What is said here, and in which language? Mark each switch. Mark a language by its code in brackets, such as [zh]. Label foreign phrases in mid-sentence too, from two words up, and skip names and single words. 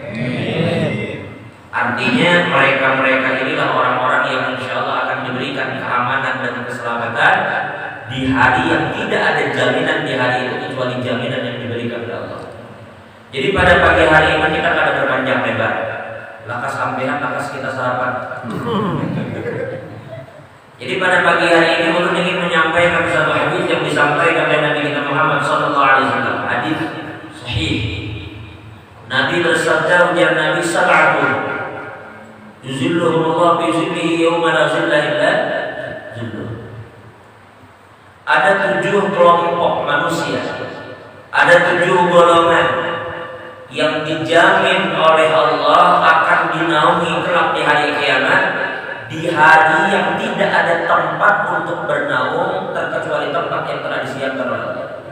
[id] Artinya mereka inilah orang-orang yang insya Allah akan diberikan keamanan dan keselamatan di hari yang tidak ada jaminan di hari itu kecuali jaminan yang diberikan oleh Allah. Jadi pada pagi hari ini kita kada berpanjang lebar. [bjn] Lakas sampean, lakas kita sarapan. [id] Jadi pada pagi hari ini ulun ingin menyampaikan satu hadis yang disampaikan oleh Nabi kita Muhammad [ar] صلى الله عليه وسلم. [id] Hadis sahih. Nabi bersabda, ujar Nabi, [ar] سبعة يظلهم الله في ظله يوم لا ظل إلا ظله. [id] Ada 7 kelompok manusia, ada 7 golongan yang dijamin oleh Allah akan dinaungi kelak di hari kiamat, di hari yang tidak ada tempat untuk bernaung terkecuali tempat yang telah disiapkan oleh Allah.